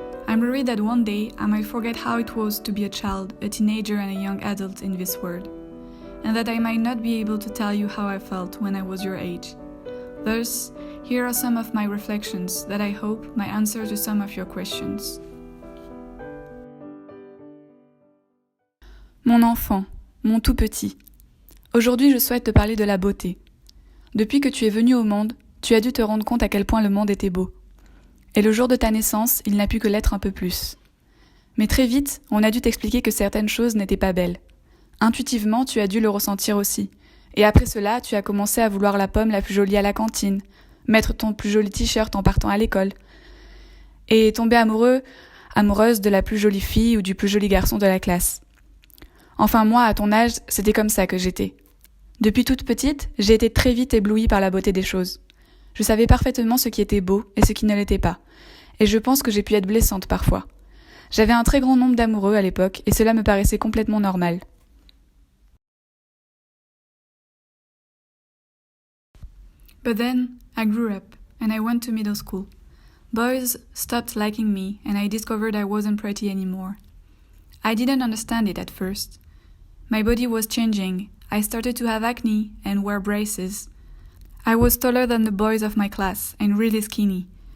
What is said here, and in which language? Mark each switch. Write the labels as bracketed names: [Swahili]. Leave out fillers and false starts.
[English] I'm worried that one day I might forget how it was to be a child, a teenager and a young adult in this world, and that I might not be able to tell you how I felt when I was your age. Thus, here are some of my reflections that I hope might answer to some of your questions. [French] Mon enfant, mon tout petit. Aujourd'hui, je souhaite te parler de la beauté. Depuis que tu es venu au monde, tu as dû te rendre compte à quel point le monde était beau. Et le jour de ta naissance, il n'a pu que l'être un peu plus. Mais très vite, on a dû t'expliquer que certaines choses n'étaient pas belles. Intuitivement, tu as dû le ressentir aussi. Et après cela, tu as commencé à vouloir la pomme la plus jolie à la cantine, mettre ton plus joli t-shirt en partant à l'école, et tomber amoureuse de la plus jolie fille ou du plus joli garçon de la classe. Enfin moi, à ton âge, c'était comme ça que j'étais. Depuis toute petite, j'ai été très vite éblouie par la beauté des choses. Je savais parfaitement ce qui était beau et ce qui ne l'était pas. Et je pense que j'ai pu être blessante parfois. J'avais un très grand nombre d'amoureux à l'époque et cela me paraissait complètement normal. [English] But then, I grew up and I went to middle school. Boys stopped liking me and I discovered I wasn't pretty anymore. I didn't understand it at first. My body was changing. I started to have acne and wear braces. I was taller than the boys of my class and really skinny.